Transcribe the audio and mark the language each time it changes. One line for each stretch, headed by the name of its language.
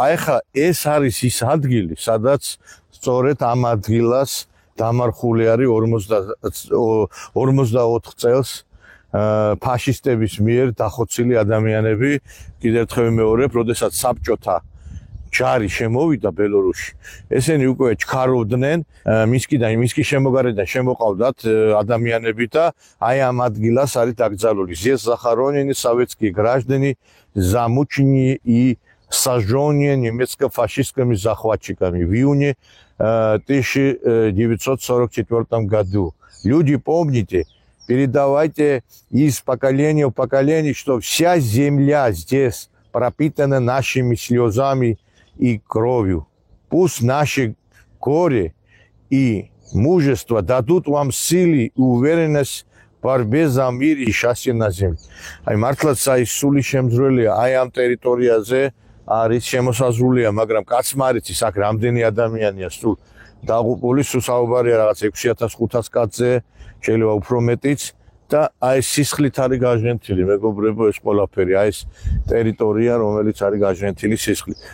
Georgian: აი ხა ეს არის ის ადგილი, სადაც სწორედ ამ ადგილას დამარხული არის 44 წელს ფაშისტების მიერ დახოცილი ადამიანები. კიდევ ერთხელ ვიმეორებ, როდესაც საბჭოთა ჯარი შემოვიდა ბელორუსში, ესენი უკვე ჩქარობდნენ მინსკის შემოგარედან შემოყავდათ ადამიანები და აი ამ ადგილას არის დაკრძალული.
Russian: Здесь захоронены советские граждане, замученные и сожженные немецко-фашистскими захватчиками в июне 1944 году. Люди, помните, передавайте из поколения в поколение, что вся земля здесь пропитана нашими слезами и кровью. Пусть наши горе и мужество дадут вам силы и уверенность в борьбе за мир и счастье на земле.
Georgian: Აი მართლაც აი სული შემძრველია აი ამ ტერიტორიაზე არის შემოსაზრულია, მაგრამ კაცმა არ იცის აქ რამდენი ადამიანია სულ დაღუპული, სულ საუბარია რაღაც 6500 კაცზე, შეიძლება უფრო მეტიც. და აი სისხლით არის გაჟღენთილი, მეგობრებო, ეს ყველაფერი, აი ეს ტერიტორია, რომელიც არის გაჟღენთილი სისხლით.